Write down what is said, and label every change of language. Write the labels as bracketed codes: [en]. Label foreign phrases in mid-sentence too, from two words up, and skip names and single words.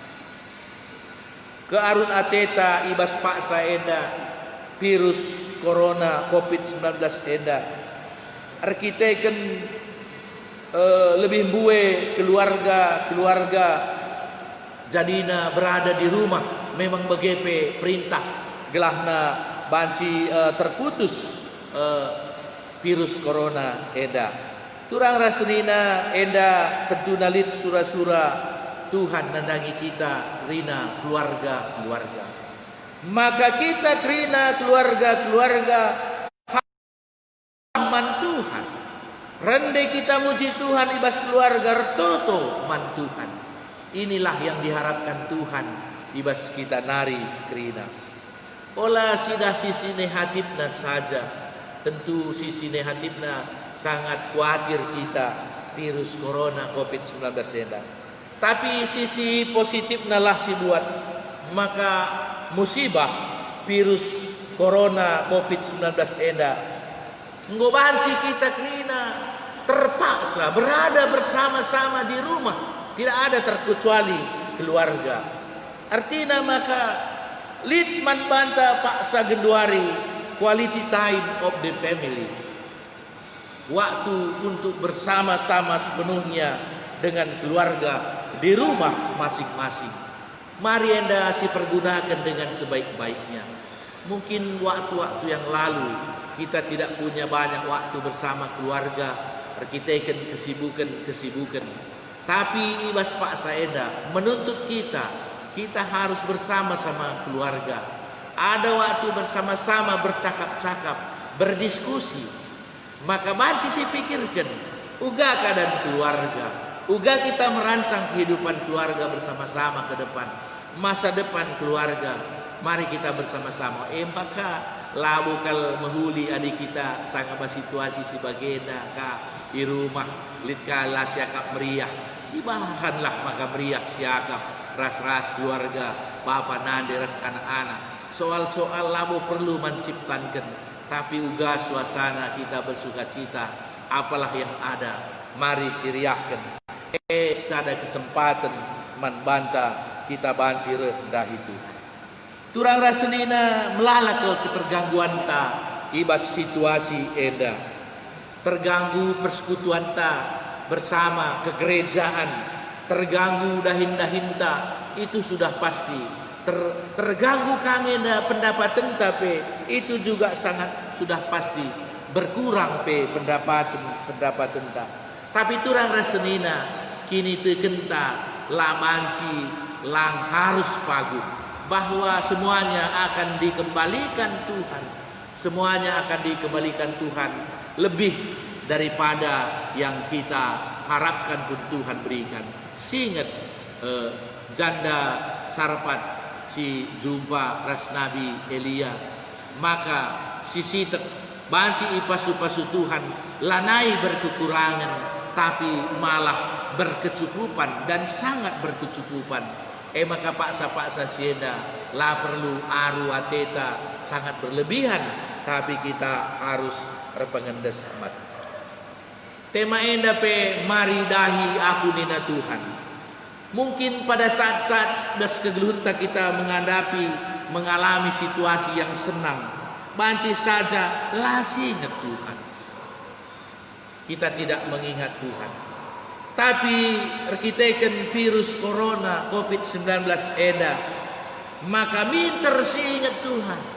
[btx] Kearun ateta ibas paksa enda virus corona COVID-19 enda arkiteken lebih bue keluarga jadina berada di rumah, memang begepe perintah gelahna banci terputus virus corona enda. Turang rasenina enda tentu nalit sura-sura Tuhan nandangi kita rina keluarga. Maka kita kerina keluarga man Tuhan. Rende kita muji Tuhan ibas keluarga retoto man Tuhan. [id] Inilah yang diharapkan Tuhan [btx] ibas kita nari kerina. Ola sidah sisi nehatipna saja. Tentu sisi nehatipna sangat khawatir kita virus corona COVID-19 enda. Tapi sisi positifna lah si buat. Maka musibah virus corona COVID-19 enda enggo banci kita kerina terpaksa berada bersama-sama di rumah, tidak ada terkecuali keluarga. Artinya maka litman banta paksa genduari [en] quality time of the family, [id] waktu untuk bersama-sama sepenuhnya dengan keluarga di rumah masing-masing. Mari [btx] enda si [id] pergunakan dengan sebaik-baiknya. Mungkin waktu-waktu yang lalu kita tidak punya banyak waktu bersama keluarga, kita kesibukan. Tapi [btx] ibas paksa enda [id] menuntut kita harus bersama-sama keluarga. Ada waktu bersama-sama bercakap-cakap, berdiskusi. Maka banci si pikirkan, uga keadaan keluarga, uga kita merancang kehidupan keluarga bersama-sama ke depan. Masa depan keluarga, mari kita bersama-sama. [btx] Maka labu kal menghuli adik kita sangat situasi si bagenda ka di rumah litkala siakap meriah si bahanlah maka meriah siakap ras-ras keluarga bapa nande ras anak-anak. [id] Soal-soal labu perlu menciptakan, tapi uga suasana kita bersuka cita. Apalah yang ada, mari siriahkan. [btx] Sada kesempatan manbanta kita banci rendah itu. Turang rasenina melala ke ketergangguan ta ibas situasi enda. [id] terganggu persekutuan ta bersama kegerejaan, terganggu [btx] dahin-dahin ta, [id] itu sudah pasti. Terganggu kangena pendapatan tapi itu juga sangat sudah pasti berkurang pe pendapatan ta. Tapi [btx] turang rasenina kini tekenta lamanci lang [id] harus pagu bahwa semuanya akan dikembalikan Tuhan. Semuanya akan dikembalikan Tuhan lebih daripada yang kita harapkan pun Tuhan berikan. [btx] Singet janda Sarpat si jumpa ras Nabi Elia, maka si sitek banci ipasu-pasu Tuhan lanai berkekurangan tapi malah berkecukupan dan sangat berkecukupan. Maka paksa-paksa sienda lah perlu aru ateta sangat berlebihan, tapi kita harus repengendes mat. Tema enda pe mari dahi aku nina Tuhan. [id] Mungkin pada saat-saat das kegelutan kita mengalami situasi yang senang, banci saja lasi ingat Tuhan. Kita tidak mengingat Tuhan. [btx] Tapi rekiteken virus corona COVID-19 eda, maka minter si ingat Tuhan.